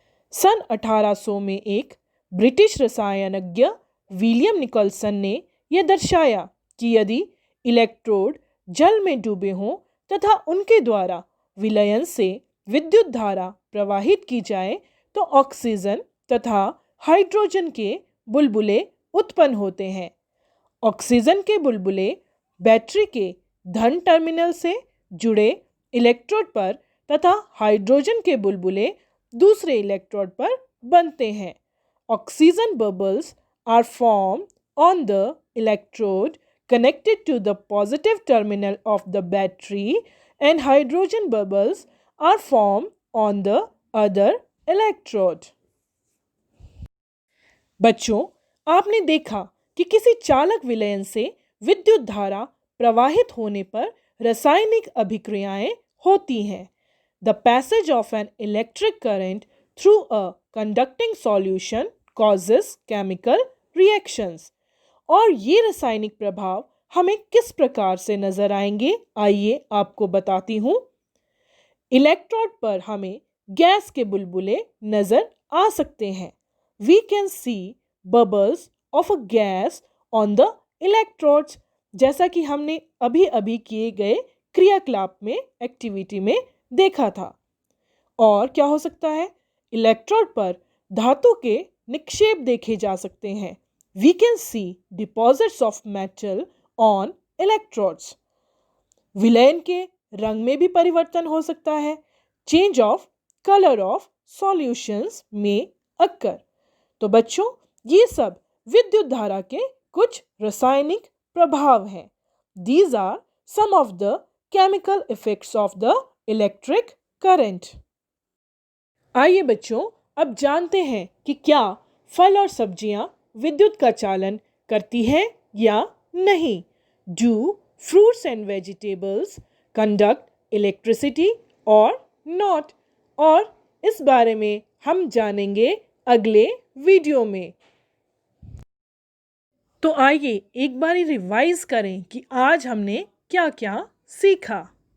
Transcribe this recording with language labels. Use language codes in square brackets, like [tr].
[hi] सन 1800 में एक British रसायनज्ञ William Nicolson ने यह दर्शाया कि यदि इलेक्ट्रोड जल में डूबे हों तथा उनके द्वारा विलयन से विद्युत धारा प्रवाहित की जाए तो ऑक्सीजन तथा हाइड्रोजन के बुलबुले उत्पन्न होते हैं। ऑक्सीजन के बुलबुले बैटरी के धन टर्मिनल से जुड़े इलेक्ट्रोड पर तथा हाइड्रोजन के बुलबुले दूसरे इलेक्ट्रोड पर बनते हैं। [en] Oxygen bubbles are formed on the electrode connected to the positive terminal of the battery and hydrogen bubbles are formed on the other electrode. [hi] बच्चों, आपने देखा कि किसी चालक विलयन से विद्युत धारा प्रवाहित होने पर रासायनिक अभिक्रियाएं होती हैं। [en] The passage of an electric current through a conducting solution causes chemical reactions. [hi] और ये रासायनिक प्रभाव हमें किस प्रकार से नजर आएंगे, आइए आपको बताती हूँ। इलेक्ट्रोड पर हमें गैस के बुलबुले नजर आ सकते हैं। [en] We can see bubbles of a gas on the electrodes, [hi] जैसा कि हमने अभी अभी किए गए क्रियाकलाप में, एक्टिविटी में देखा था। और क्या हो सकता है, इलेक्ट्रोड पर धातु के निक्षेप देखे जा सकते हैं। [en] We can see deposits of metal on electrodes. [hi] विलयन के रंग में भी परिवर्तन हो सकता है। [en] Change of color of solutions may occur. [hi] तो बच्चों, ये सब विद्युत धारा के कुछ रासायनिक प्रभाव हैं। [en] These are some of the chemical effects of the electric current. [hi] आइए बच्चों, अब जानते हैं कि क्या फल और सब्जियां विद्युत का चालन करती है या नहीं। [en] Do fruits and vegetables conduct electricity or not? [hi] और इस बारे में हम जानेंगे अगले वीडियो में। तो आइए एक बार रिवाइज करें कि आज हमने क्या क्या सीखा।